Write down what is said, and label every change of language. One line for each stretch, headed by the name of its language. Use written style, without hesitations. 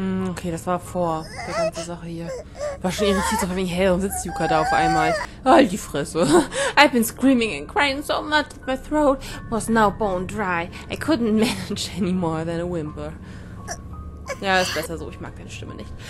German: Okay, das war vor der ganze Sache hier. War schon irritiert, so wegen, hey, warum sitzt Yuka da auf einmal? Halt die Fresse.
English: I've been screaming and crying so much that my throat was now bone dry. I couldn't manage any more than a whimper.
German: Ja, ist besser so, ich mag deine Stimme nicht.